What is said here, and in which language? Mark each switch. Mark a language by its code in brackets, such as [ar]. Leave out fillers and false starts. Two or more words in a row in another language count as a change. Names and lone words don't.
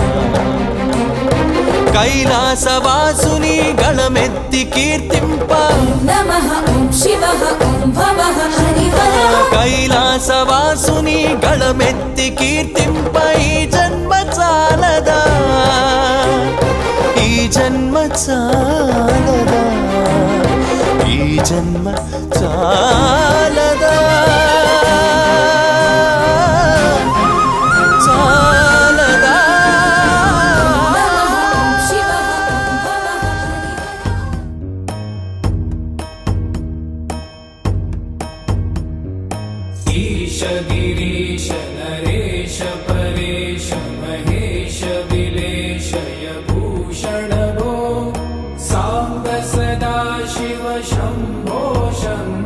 [te] కైలాసవాసుని గళమెత్తి కీర్తింప కైలాసవాసుని గళమెత్తి కీర్తింప ఈ జన్మ చాలదా ఈ జన్మ చాలదా ఈ జన్మ చాలదా చాలదా [sa] ईश गिरीश नरेश परेश महेश विलेशय भूषण भो सांब सदा शिव शम्भो